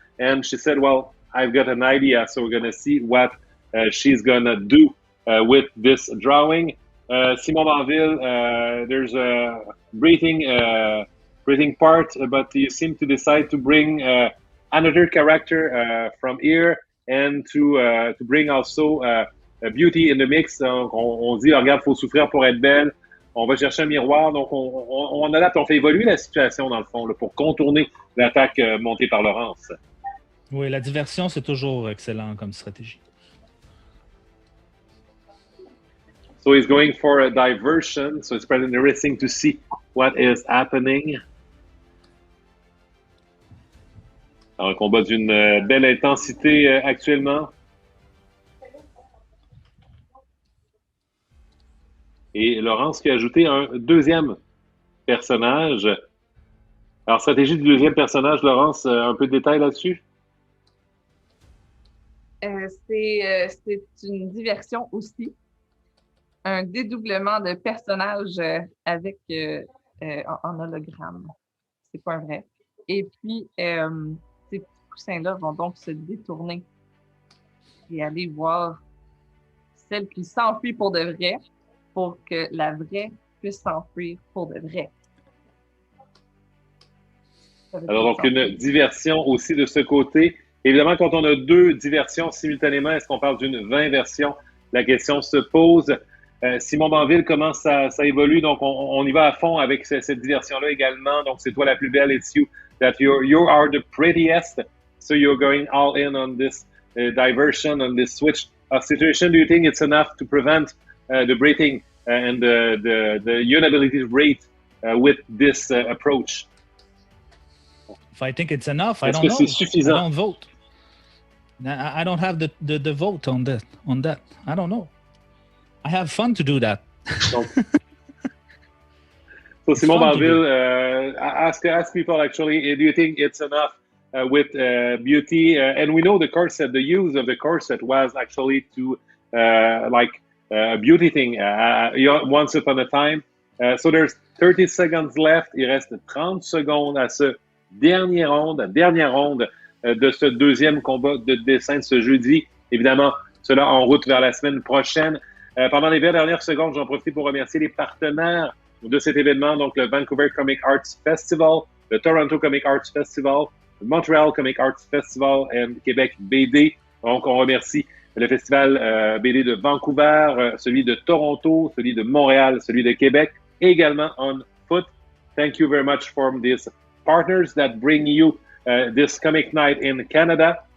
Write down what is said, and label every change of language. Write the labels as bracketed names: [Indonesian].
[English] And she said, well, I've got an idea, so we're going to see what she's going to do with this drawing. Simon Bainville, there's a breathing part, but you seem to decide to bring another character from here. and to bring also beauty in the mix. [French] Donc, on dit, regarde, faut souffrir pour être belle. On va chercher un miroir. Donc, on adapte, on fait évoluer la situation, dans le fond, là, pour contourner l'attaque montée par Laurence. Oui, la diversion, c'est toujours excellent comme stratégie. [English] So he's going for a diversion. So it's pretty interesting to see what is happening. [French] Alors, un combat d'une belle intensité actuellement. Et Laurence qui a ajouté un deuxième personnage. Alors, stratégie du deuxième personnage, Laurence, un peu de détails là-dessus? C'est une diversion aussi. Un dédoublement de personnages avec en hologramme. C'est pas un vrai. Et puis, ces petits poussins-là vont donc se détourner et aller voir celle qui s'enfuit pour de vrai pour que la vraie puisse s'enfuir pour de vrai. Alors, donc, une diversion aussi de ce côté. Évidemment, quand on a deux diversions simultanément, est-ce qu'on parle d'une 20 version? La question se pose. Simon Bainville, comment ça évolue? Donc, on y va à fond avec cette diversion-là également. Donc, c'est toi la plus belle. [English] It's you that you are the prettiest. So you're going all in on this diversion, on this switch of situation. Do you think it's enough to prevent the breathing and the unability rate with this approach? If I think it's enough, I don't know. [French] Est-ce que c'est suffisant? [English] I don't vote. I don't have the vote on that. I don't know. I have fun to do that. So Simon Bainville, ask people actually, do you think it's enough with beauty? And we know the corset, the use of the corset was actually to a beauty thing once upon a time. So there's 30 seconds left. [French] Il reste 30 secondes à ce dernière ronde de ce deuxième combat de dessin de ce jeudi. Évidemment, cela en route vers la semaine prochaine. Pendant les 20 dernières secondes, j'en profite pour remercier les partenaires de cet événement, donc le Vancouver Comic Arts Festival, le Toronto Comic Arts Festival, le Montreal Comic Arts Festival et Quebec BD. Donc, on remercie le Festival BD de Vancouver, celui de Toronto, celui de Montréal, celui de Québec, également on foot. [English] Thank you very much for these partners that bring you this comic night in Canada.